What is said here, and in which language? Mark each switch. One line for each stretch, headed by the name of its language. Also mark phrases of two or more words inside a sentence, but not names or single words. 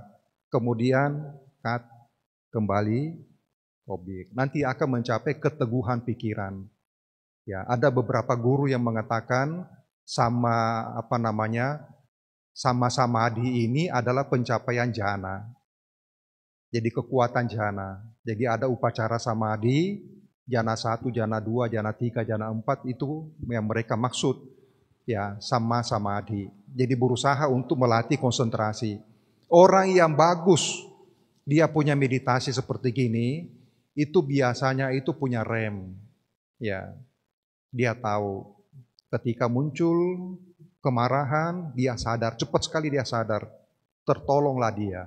Indonesian: Kemudian, kembali objek. Nanti akan mencapai keteguhan pikiran. Ya, ada beberapa guru yang mengatakan
Pali: sama samadhi
Indonesian: ini adalah pencapaian jhana. Jadi kekuatan jhana. Jadi ada upacara samadhi, jhana 1, jhana 2, jhana 3, jhana 4 itu yang mereka maksud.
Pali: Ya, sama samadhi.
Indonesian: Jadi berusaha untuk melatih konsentrasi. Orang yang bagus, dia punya meditasi seperti gini, itu biasanya itu punya rem. Ya, dia tahu ketika muncul kemarahan, dia sadar, cepat sekali dia sadar, tertolonglah dia.